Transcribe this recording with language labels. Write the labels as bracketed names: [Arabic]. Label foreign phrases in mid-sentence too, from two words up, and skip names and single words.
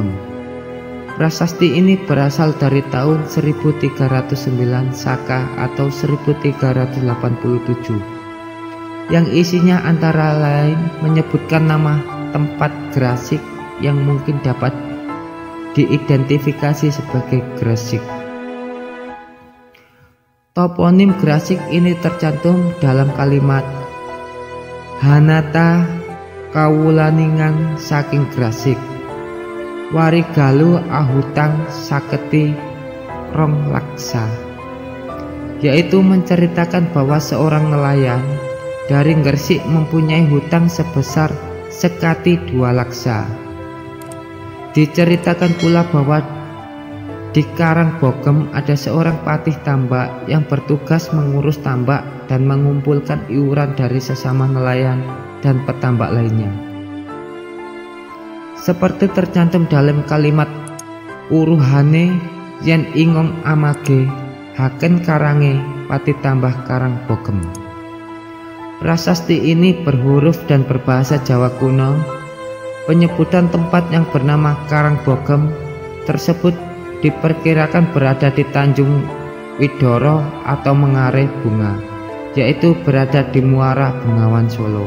[Indonesian] Prasasti ini berasal dari tahun 1309 Saka atau 1387, yang isinya antara lain menyebutkan nama tempat Grasik, yang mungkin dapat diidentifikasi sebagai Gresik. Toponim Gresik ini tercantum dalam kalimat [Kawi] Hanata kawulaningan saking Gresik, warigalu ahutang saketi rong laksa, [Indonesian] yaitu menceritakan bahwa seorang nelayan dari Gresik mempunyai hutang sebesar sekati 2 laksa. Diceritakan pula bahwa di Karangbogem ada seorang patih tambak yang bertugas mengurus tambak dan mengumpulkan iuran dari sesama nelayan dan petambak lainnya. Seperti tercantum dalam kalimat [Kawi] uruhane yen ingong amage haken karange patih tambah Karangbogem. [Indonesian] Prasasti ini berhuruf dan berbahasa Jawa kuno. Penyebutan tempat yang bernama Karangbogem tersebut diperkirakan berada di Tanjung Widoro atau Mengarai Bunga, yaitu berada di Muara Bengawan Solo.